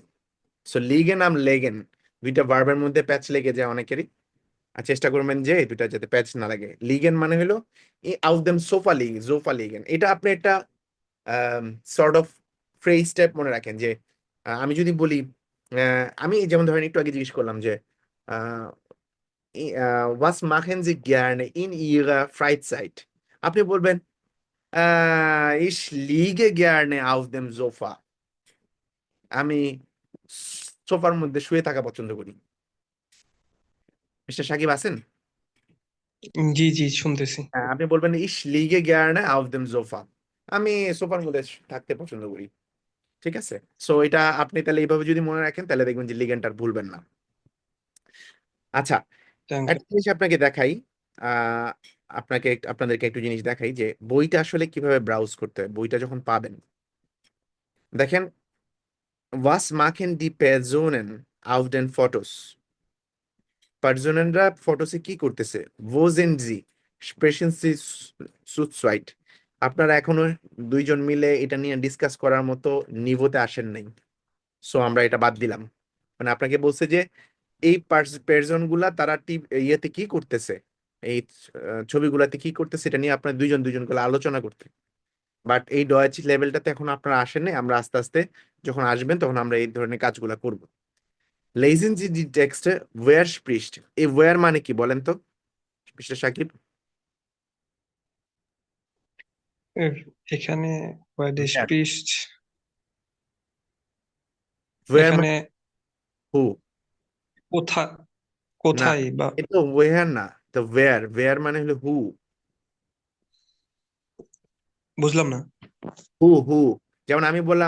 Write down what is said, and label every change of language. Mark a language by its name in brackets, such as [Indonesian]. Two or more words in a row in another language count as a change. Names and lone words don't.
[Bangla] সো লিগেন আম লেগেন দুইটা ভার্বের মধ্যে প্যাচ লেগে যায় অনেকেরই, আর চেষ্টা করবেন যে দুইটা যাতে প্যাচ না লাগে। লিগেন মানে হলো [German] auf dem Sofa liegen, [Bangla] এটা আপনি একটা [English] sort of phrase type [Bangla] মনে রাখেন যে আমি যদি বলি আমি যেমন ধরেন একটু আগে জিজ্ঞেস করলাম যে [German] was machen Sie gerne in Ihrer Freizeit? [Bangla] আপনি বলবেন [German] ich liege gerne auf dem Sofa, [Bangla] আমি সোফার মধ্যে শুয়ে থাকা পছন্দ করি। মিস্টার সাকিব আছেন? জি জি শুনতেছি। আপনি বলবেন [German] ich liege gerne auf dem Sofa, [Bangla] আমি সোফার মধ্যে থাকতে পছন্দ করি, ঠিক আছে? সো এটা আপনি তাহলে এইভাবে যদি মনে রাখেন তাহলে দেখবেন যে লিগেন্ডটার ভুলবেন না। আচ্ছা, [German] Danke. [Bangla] একটা জিনিস আপনাকে দেখাই, আহ আপনাদেরকে একটু জিনিস দেখাই যে বইটা আসলে কিভাবে ব্রাউজ করতে হয় বইটা যখন পাবেন। দেখেন [German] was machen die Personen auf den Fotos, [Bangla] পার্সনরা ফটোসে কি করতেছে, [German] wo sind sie sprechen sie zu zweit, [Bangla] আপনারা এখনো দুইজন মিলে এটা নিয়ে ডিসকাস করার মতো নিভোতে আসেন নাই, সো আমরা এটা বাদ দিলাম। মানে আপনাকে বলছে যে এই পার্সন গুলা তারা ইয়েতে কি করতেছে, এই ছবিগুলাতে কি করতেছে, এটা নিয়ে আপনার দুইজন দুইজন করে আলোচনা করতে। বাট এই ডয়েচ লেভেলটাতে এখন আপনারা আসেন নাই, আমরা আস্তে আস্তে যখন আসবেন তখন আমরা এই ধরনের কাজগুলা করব। [German] Lesen Sie die Texte wer spricht, [Bangla] এই ওয়ার মানে কি বলেন তো মিস্টার সাকিব? [English] এখানে where the Where? [German] spricht, ওয়ার [Bangla] এখানে মানে হু, কোথায় না কোথায় বা এটা ওয়ার না, তো ওয়ার মানে হলো হু, বুঝলাম না। হু যেমন আমি বললাম